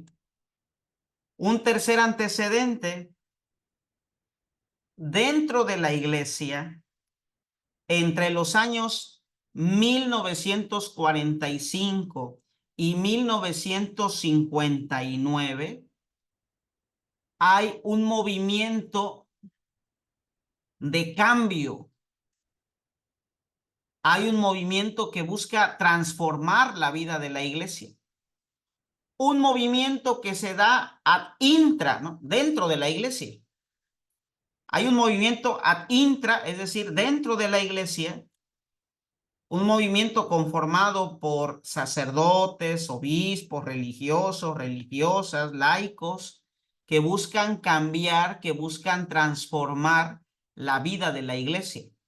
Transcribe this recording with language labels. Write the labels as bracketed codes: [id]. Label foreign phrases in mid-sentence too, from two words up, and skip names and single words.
[es] Un tercer antecedente dentro de la Iglesia, entre los años 1945 y 1959, hay un movimiento de cambio. Hay un movimiento que busca transformar la vida de la Iglesia. Un movimiento que se da [la] ad intra, [es] ¿no? Dentro de la Iglesia. Hay un movimiento [la] ad intra, [es] es decir, dentro de la Iglesia, un movimiento conformado por sacerdotes, obispos, religiosos, religiosas, laicos, que buscan cambiar, que buscan transformar la vida de la Iglesia.